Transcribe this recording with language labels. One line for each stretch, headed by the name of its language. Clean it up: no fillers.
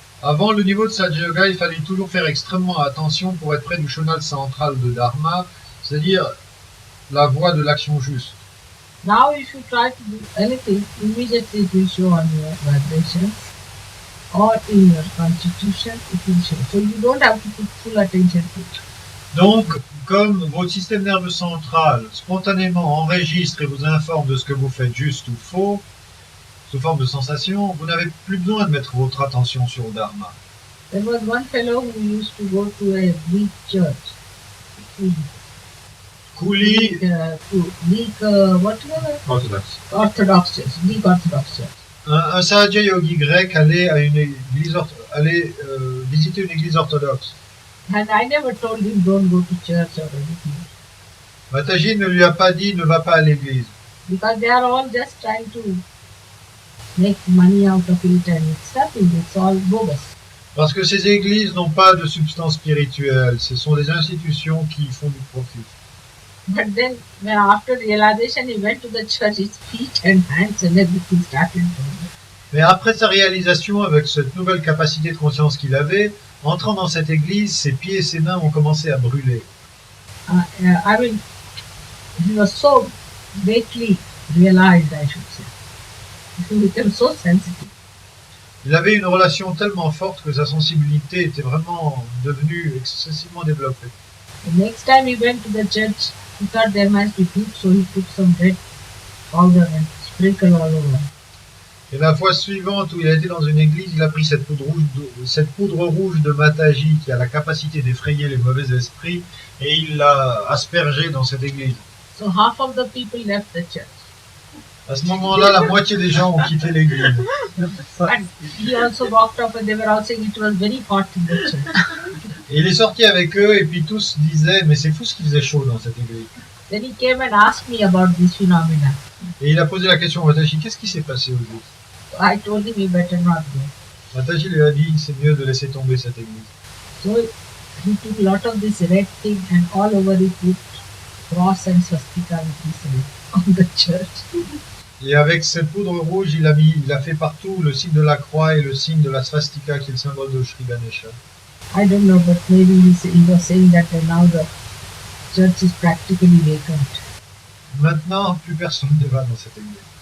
French: Avant le niveau de Satya Yoga, il fallait toujours faire extrêmement attention pour être près du chenal central de Dharma, c'est-à-dire la voie de l'action juste.
English: Now if you try to do anything, immediately it will show on your vibrations or in your constitution, it will show. So you don't have to put full attention to it.
French: Donc, comme votre système nerveux central spontanément enregistre et vous informe de ce que vous faites juste ou faux, sous forme de sensation, vous n'avez plus besoin de mettre votre attention sur le Dharma.
English: There was one fellow who used to go to a Greek church. Couli, Greek, Orthodox. Greek Orthodox church.
French: un Sahaja Yogi grec allait à une église, visiter une église orthodoxe.
English: And I never told him don't go to church or anything.
French: Mataji ne lui a pas dit ne va pas à l'église.
English: Because they are all just trying to make money out of it and it's nothing, it's all bogus.
French: Parce que ces églises n'ont pas de substance spirituelle, ce sont des institutions qui font du profit.
English: But then, after realization, he went to the church, his feet and hands and everything started going.
French: Mais après sa réalisation, avec cette nouvelle capacité de conscience qu'il avait, entrant dans cette église, ses pieds et ses mains ont commencé à brûler.
English: I mean, he was so greatly realized, I should say. He became so sensitive.
French: Il avait une relation tellement forte que sa sensibilité était vraiment devenue excessivement développée.
English: The next time he went to the church, he thought there must be poop, so he took some red powder and sprinkled all over.
French: Et la fois suivante où il a été dans une église, il a pris cette poudre rouge de Mataji qui a la capacité d'effrayer les mauvais esprits et il l'a aspergée dans cette église.
English: So half of the people left the church.
French: À ce moment-là, la moitié des gens ont quitté l'église.
English: And he also walked off and they were all saying it was very hot in the church.
French: Et il est sorti avec eux et puis tous disaient mais c'est fou ce qu'il faisait chaud dans cette église.
English: Then he came and asked me about this phenomena.
French: Et il a posé la question à Mataji, qu'est-ce qui s'est passé aujourd'hui?
English: I told him he better not go.
French: Mataji lui a dit c'est mieux de laisser tomber cette église.
English: So he took a lot of this red thing and all over it put cross and swastika with this red on the church.
French: Et avec cette poudre rouge, il a fait partout le signe de la croix et le signe de la swastika qui est le symbole de Sri Ganesha.
English: I don't know, but maybe he was saying that now the church is practically vacant.
French: Maintenant, plus personne ne va dans cette église.